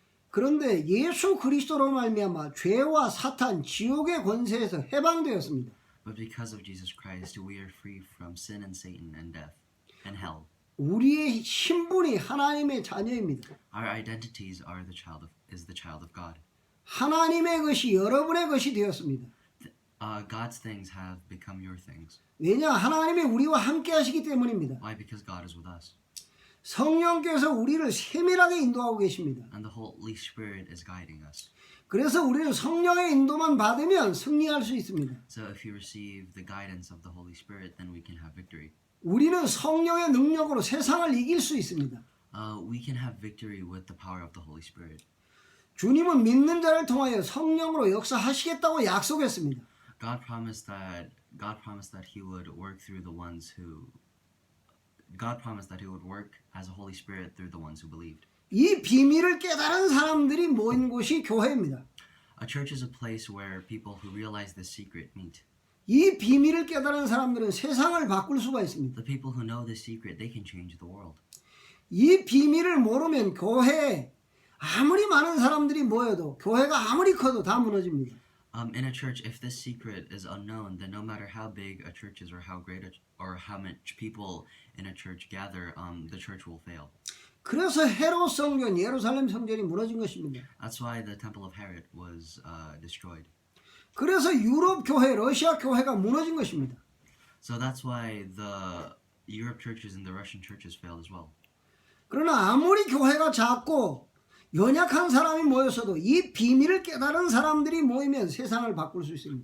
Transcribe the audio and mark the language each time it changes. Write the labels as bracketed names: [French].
[Korean] 그런데 예수 그리스도로 말미암아 죄와 사탄, 지옥의 권세에서 해방되었습니다. [English] But because of Jesus Christ, we are free from sin and Satan and death and hell. [Korean] 우리의 신분이 하나님의 자녀입니다. [English] Our identities is the child of God. [Korean] 하나님의 것이 여러분의 것이 되었습니다. [English] God's things have become your things. [Korean] 왜냐? 하나님이 우리와 함께 하시기 때문입니다. [English] Why? Because God is with us. [Korean] 성령께서 우리를 세밀하게 인도하고 계십니다. [English] And the Holy Spirit is guiding us. [Korean] 그래서 우리는 성령의 인도만 받으면 승리할 수 있습니다. [English] So if you receive the guidance of the Holy Spirit, then we can have victory. [Korean] 우리는 성령의 능력으로 세상을 이길 수 있습니다. [English] We can have victory with the power of the Holy Spirit. [Korean] 주님은 믿는 자를 통하여 성령으로 역사하시겠다고 약속했습니다. [English] God promised that He would work through the ones who. God promised that He would work as a Holy Spirit through the ones who believed. [Korean] 이 비밀을 깨달은 사람들이 모인 곳이 교회입니다. [English] A church is a place where people who realize this secret meet. [Korean] 이 비밀을 깨달은 사람들은 세상을 바꿀 수가 있습니다. [English] The people who know this secret, they can change the world. [Korean] 이 비밀을 모르면 교회에 아무리 많은 사람들이 모여도 교회가 아무리 커도 다 무너집니다. [English] In a church, if this secret is unknown, then no matter how big a church is or how much people in a church gather, the church will fail. [Korean] 그래서 헤롯 성전, 예루살렘 성전이 무너진 것입니다. [English] That's why the temple of Herod was destroyed. [Korean] 그래서 유럽 교회, 러시아 교회가 무너진 것입니다. [English] So that's why the Europe churches and the Russian churches failed as well. [Korean] 그러나 아무리 교회가 작고 연약한 사람이 모였어도 이 비밀을 깨달은 사람들이 모이면 세상을 바꿀 수 있습니다.